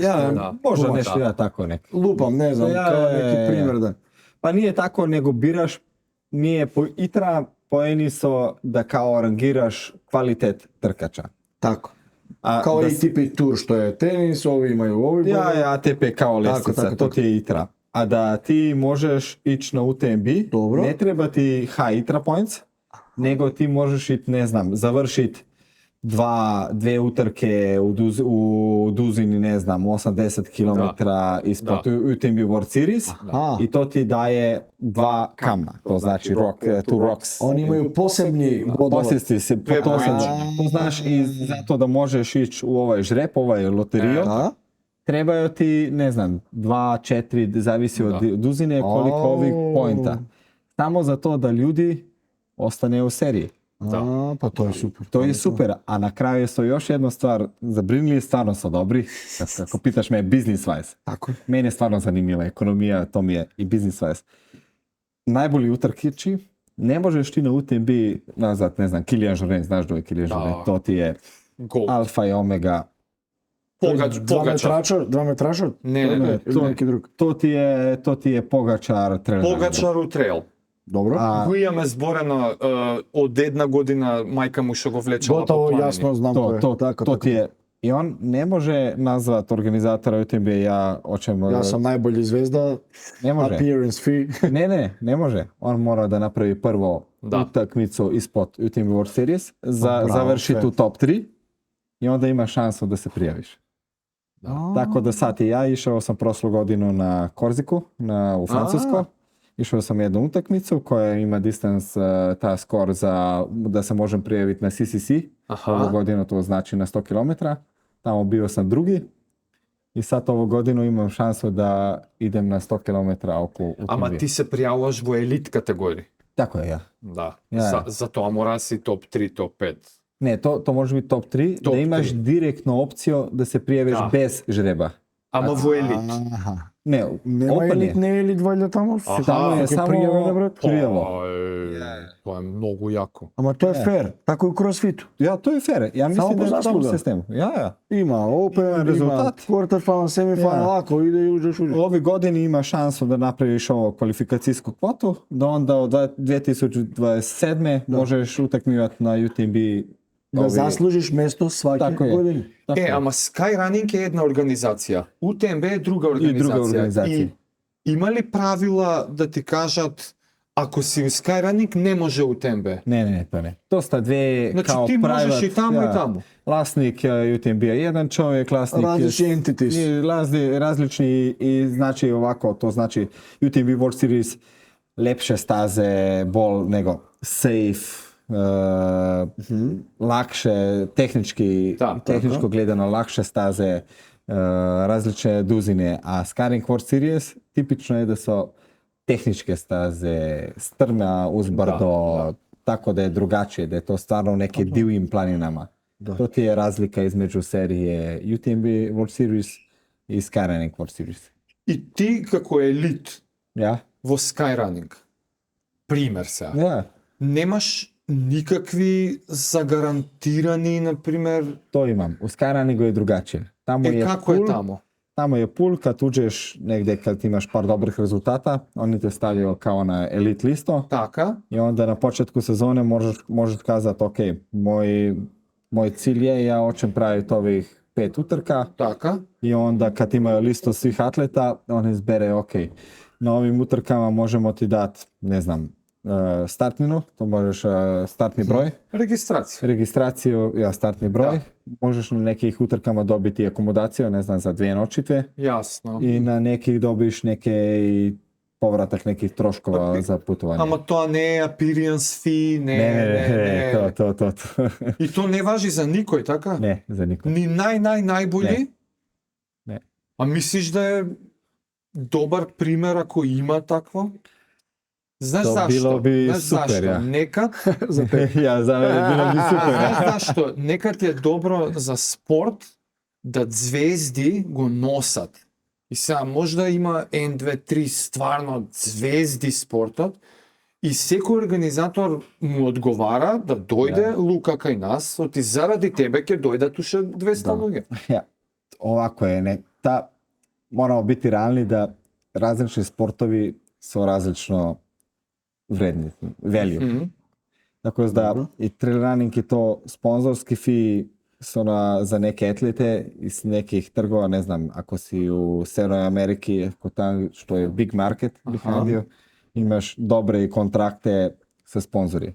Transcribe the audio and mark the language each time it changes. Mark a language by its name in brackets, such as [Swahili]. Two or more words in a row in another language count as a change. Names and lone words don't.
[Croatian] Da. Može Da. nešto ja tako nek. [Serbian] Лупам, не знам, Ja, као [Croatian] ja, [Serbian] неки [Croatian] ja. [Serbian] пример да. [Croatian] Pa nije tako, nego biraš, nije po itra poeni so da kao rangiraš kvalitet trkača. [Serbian] Тако. [Croatian] A [Serbian] Као [Croatian] da [Macedonian] и типи тур што е тенис, ови имају ови. [Croatian] Ja, ATP kao lestica, tako, to tako. ti je itra. A da ti možeš ići na UTMB, Dobro. ne treba ti [English] high itra points, [Croatian] nego ti možeš ići, ne znam, završiti dve utrke u duzini, ne znam, 80 km ispod UTMB World Series [Macedonian] А, [Croatian] i to ti daje 2 kamna, to znači [English] two rocks. [Macedonian] они имају посебни бодови. [Croatian] Posjesti se, to znaš i zato da možeš ići u ovaj žrep, ovaj loterio, [Macedonian] Да? [Croatian] trebaju ti, ne znam, 2, 4, zavisi od duzine koliko ovih pointa. Samo za to da ljudi ostane u seriji. [Macedonian] А, па тоа е супер. [Croatian] To je super, a na kraju su još jednu stvar zabrinili, stvarno su dobri, ako pitaš me [English] business wise. [Serbian] Тако. [Croatian] Meni je stvarno zanimljiva ekonomija, to mi je i [English] business wise. [Croatian] Najbolji utrkići, ne možeš ti na UTMB nazvat, ne znam, Kilian Jornet, znaš da je Kilian Jornet, to ti je [Macedonian] Гол. alfa i omega. Два Погачар. метражар? Не, Или неки друг. [Croatian] To ti je pogačar trener. [Serbian] Погачар у трейл. [Macedonian] Добро. A Го имаме зборено од една година мајка му што го влечела Готово, по планини. јасно знам кој е. [Serbian] Тако, [Croatian] to [Serbian] тако. [Croatian] ti je, i on ne može nazvat organizatora UTMB, ja hoćem... [Macedonian] Јас сам најбољи звезда, [Croatian] Ne može. [English] appearance fee. [Croatian] Ne može. On mora da napravi prvo Da. utakmicu ispod UTMB World Series, Bravo, završi sve. tu top 3 i onda ima šansu da se prijaviš. Tako da sad i ja išao sam prošlu godinu na Korziku, u Francusko. Išao sam jednu utakmicu koja ima distance, ta skor za da se možem prijaviti na CCC. Aha. Ovu godinu to znači na 100 km. Tamo bio sam drugi. I sad ovu godinu imam šansu da idem na 100 km oko UTMB. [Macedonian] Ама ти се пријавуваш во елит категорија. [Croatian] Tako je, ja. [Macedonian] Да. [Croatian] Ja. [Macedonian] За тоа мора си топ 3, топ 5. [Croatian] Ne, to može biti top 3, Top da imaš 3. direktno opciju da se prijaviš Da. bez žreba. [Macedonian] Ама во елит. Аха. [Croatian] Ne, [Macedonian] Нема open елит, [Croatian] je. [Macedonian] не е елит вајда таму? Аха. [Croatian] Tamo je [Macedonian] Како [Croatian] samo [Macedonian] пријавено, брат? [Croatian] prijavu. [Macedonian] Тоа е многу јако. Ама тоа е фер, тако и у кросфиту. [Croatian] Ja, to je fair. Ja Samo mislim po da je to zasluga. sistem. Ja. [Macedonian] Има Open, Има резултат. има [English] quarter final, semifinal, [Croatian] Ja. [Macedonian] ако иде и уđеш. [Croatian] Ove godine ima šansu da napraviš ovo kvalifikacijsku kvotu, da onda od 2027. možeš utakmivati na UTMB. [Macedonian] Да заслужиш место сваќа [Croatian] Tako je. [Macedonian] година. [Croatian] Tako je. [Macedonian] Ама Skyrunning е една организација. UTMB е друга организација. друга организација. И има ли правила да ти кажат ако си у Skyrunning не може UTMB? [Croatian] Ne, to ne. To sta dve [Macedonian] Значи [Croatian] kao [Macedonian] ти можеш [Croatian] private, [Macedonian] и таму [Croatian] ja. [Macedonian] и таму. [Croatian] Vlasnik UTMB je jedan čovjek, vlasnik [Macedonian] Различни entities. [Croatian] različni i znači ovako, to znači UTMB World Series lepše staze, bolj nego safe, lakše, tehničko gledano lakše staze, različne duzine, a Skyrunning World Series tipično je da su tehničke staze, strma, uzbrdo, tako da je drugačije, da je to stvarno u neke divljim planinama. To ti je razlika između serije UTMB World Series i Skyrunning World Series. [Macedonian] И ти како елит [Croatian] Ja? [Macedonian] во Skyrunning, пример сега, [Croatian] Ja, [Macedonian] немаш никакви загарантирани, например, [Croatian] to imam. U Skyrunningu je drugačije. Tamo je [Macedonian] како е [Croatian] pool, [Macedonian] тамо? [Croatian] tamo je pool, kad uđeš negdje, kad imaš par dobrih rezultata, oni te stavljaju kao na elite listo [Macedonian] Така, [Croatian] i onda na početku sezone možeš kazati, ok, moj cilj je, ja hoćem praviti ovih 5 utrka, [Macedonian] така, [Croatian] i onda kad imaju listu svih atleta, on izbere, ok, na ovim utrkama možemo ti dati, ne znam, startninu, to možeš startni broj, Registracija. registraciju, startni broj, možeš na nekih utrkama dobiti akomodaciju, ne znam, za 2 noćitve Jasno. i na nekih dobiš neke i povratak nekih troškova za putovanje. [Macedonian] Ама тоа не е [English] appearance fee, [Croatian] Ne, to. [Macedonian] И то не важи за никој, така? [Croatian] Ne, za nikom. [Macedonian] Ни најбољи? Не. А мислиш да е добар пример ако има такво? Знаеш То зашто? било би Знаеш супер, зашто? ја. Некад, [Croatian] Ja, za mene bilo bi super. [Macedonian] знаеш зашто? Некад е добро за спорт да звезди го носат. И сега може да има 1, 2, 3 стварно звезди спортот и секој организатор му одговара да дојде Лука кај нас, оти заради тебе ќе дојдат уште 200 луѓе. [Croatian] Ja, ovako je, moramo biti realni da različiti sportovi su različno vredni, value. Мгм. Tako da i trail running i to sponzorski fee su za neke atlete iz nekih trgova, ne znam, ako si u Severnoj Ameriki, ako tam što je [English] big market, [Croatian] bih radio, imaš dobre kontrakte sa sponzori.